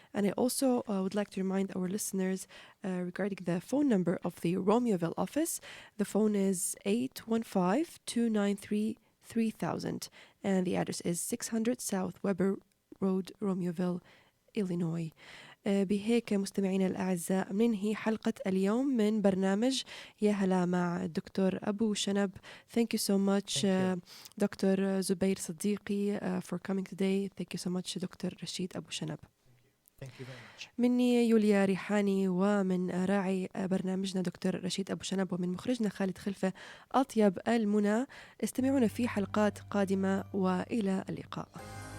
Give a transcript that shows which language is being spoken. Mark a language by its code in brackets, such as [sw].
[en] And I also would like to remind our listeners regarding the phone number of the Romeoville office. The phone is 815-293-3000, and the address is 600 South Weber Road, Romeoville, Illinois. [ar] بهيك مستمعينا الأعزاء ننهي حلقة اليوم من برنامج يا هلا مع الدكتور أبو شنب. [en] Thank you so much doctor Zubair Siddiqui for coming today. Thank you so much doctor Rashid Abu Shanab. Thank you very much. [ar] مني يوليا ريحاني ومن راعي برنامجنا دكتور رشيد أبو شنب ومن مخرجنا خالد خلفة أطيب المنى. استمعونا في حلقات قادمة وإلى اللقاء.